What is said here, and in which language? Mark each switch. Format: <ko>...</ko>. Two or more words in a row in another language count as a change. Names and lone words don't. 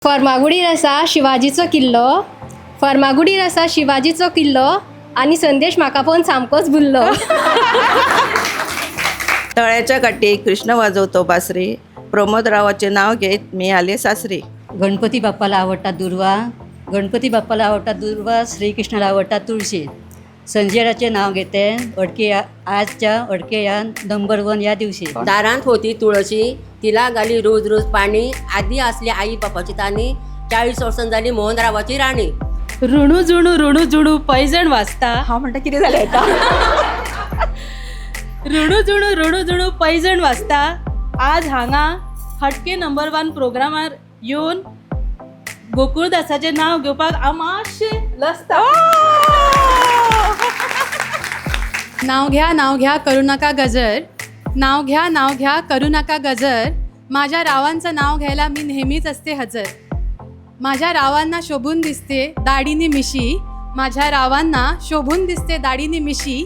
<kok>फर्मागुडीर आसा शिवाजीचो किल्लो, फर्मागुडीर आसा शिवाजीचो किल्लो आनी संदेश म्हाका पळोवन सामकोच भुल्लो.</kok> <mr>तळ्याच्या काठी कृष्ण वाजवतो बासरी, प्रमोद रावाचे नाव घेत मी आले सासरी. गणपती बाप्पाला आवडतात दुर्वा, गणपती बाप्पाला आवडतात दुर्वा, श्रीकृष्णाला आवडतात तुळशी. संजयराचे नाव घेते आजच्या अडके या नंबर 1 या दिवशी.</mr> <kok>दारांत होती तुळशी, तिला घाली रोज रोज पाणी. आधी असली आई बापाची तानी, 40 वर्सां जाली मोहन रावाची राणी. ऋणू जुणू पैजण वाजता. हा म्हणटा कितें जालें आता. ऋणू जुणू पैजण वाजता. आज हांगा हटके नंबर 1 प्रोग्रामार येवन गोकुळदासाचें नांव घेवपाक हांव मातशें लसता.</kok> <mr>नाव घ्या करू नका गजर, नाव घ्या करू नका गजर. माझ्या रावांचं नाव घ्यायला मी नेहमीच असते हजर. माझ्या रावांना शोभून दिसते दाढीनी मिशी, माझ्या रावांना शोभून दिसते दाढीनी मिशी.</mr>